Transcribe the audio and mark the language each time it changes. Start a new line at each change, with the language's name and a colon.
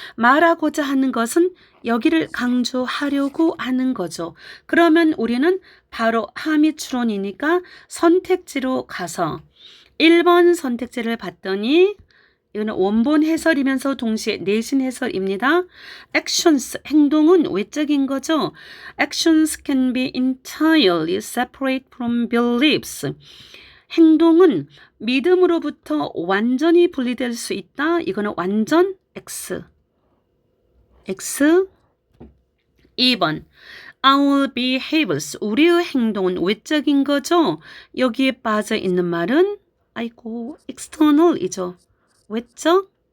Korean: 말하고자 하는 것은 여기를 강조하려고 하는 거죠. 그러면 우리는 바로 함의 추론이니까 선택지로 가서 1번 선택지를 봤더니 이거는 원본 해설이면서 동시에 내신 해설입니다. actions, 행동은 외적인 거죠.
English: actions can be entirely separate from beliefs.
Korean: 행동은 믿음으로부터 완전히 분리될 수 있다. 이거는 완전 X.
English: 2번. Our behaviors.
Korean: 우리의 행동은 외적인 거죠. 여기에 빠져 있는 말은 external이죠. 외적.